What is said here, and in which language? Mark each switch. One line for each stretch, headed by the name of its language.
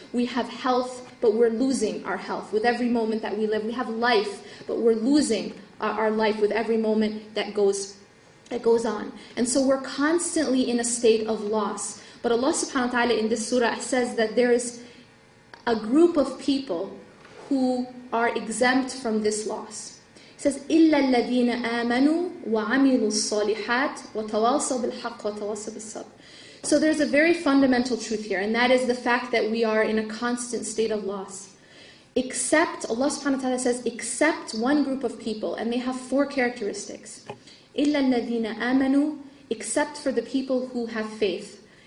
English: We have health, but we're losing our health with every moment that we live. We have life, but we're losing our life with every moment that goes on. And so we're constantly in a state of loss. But Allah subhanahu wa ta'ala in this surah says that there is a group of people who are exempt from this loss.
Arabic: It says, إِلَّا الَّذِينَ آمَنُوا وَعَمِلُوا الصَّالِحَاتِ وَتَوَاصَوْا بِالْحَقِّ وَتَوَاصَوْا بِالصَّبْرِ.
English: So there's a very fundamental truth here, and that is the fact that we are in a constant state of loss. Except, Allah subhanahu wa ta'ala says, except one group of people, and they have 4 characteristics.
Arabic: إِلَّا الَّذِينَ آمَنُوا,
English: except for the people who have faith.